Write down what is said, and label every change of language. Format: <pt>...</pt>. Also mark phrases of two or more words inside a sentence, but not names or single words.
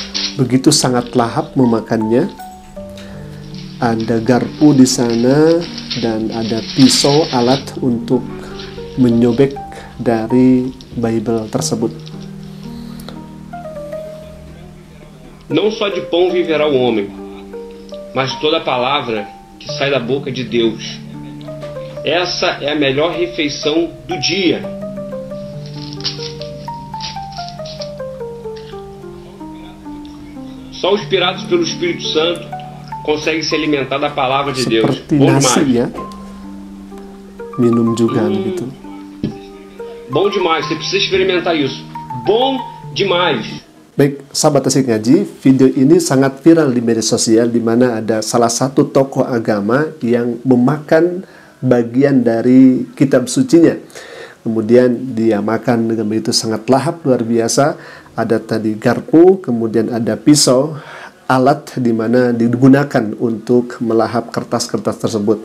<id>begitu sangat lahap memakannya. Ada garpu di sana dan ada pisau, alat untuk menyobek dari Bible tersebut.</id> <pt>Não só de pão viverá o homem, mas de toda a palavra que sai da boca de Deus. Essa é a melhor refeição do dia. Só os inspirados pelo Espírito Santo conseguem se alimentar da palavra de Deus.</pt> <id>Seperti</id> <pt>Bom</pt> <id>nasi</id> <pt>demais.</pt> <id>ya, minum juga gitu.</id> <pt>Bom demais, você precisa experimentar isso. Bom demais.</pt> <id>Baik, sahabat Asik Ngaji, video ini sangat viral di media sosial, di mana ada salah satu tokoh agama yang memakan bagian dari kitab sucinya. Kemudian dia makan dengan begitu sangat lahap, luar biasa. Ada tadi garpu, kemudian ada pisau, alat di mana digunakan untuk melahap kertas-kertas tersebut.</id>